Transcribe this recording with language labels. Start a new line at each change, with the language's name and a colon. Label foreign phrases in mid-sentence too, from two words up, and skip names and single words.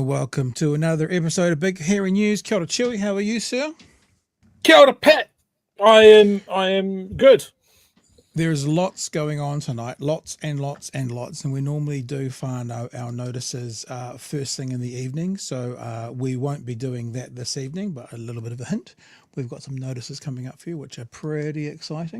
English: Welcome to another episode of Big Hairy News.
Māori: Kia ora
English: Chewy, how are you, sir?
Māori: Kia ora,
English: Pat. I am good. There's lots going on tonight, lots and lots and lots, and we normally do whānau our notices first thing in the evening, so we won't be doing that this evening, but a little bit of a hint. We've got some notices coming up for you, which are pretty exciting.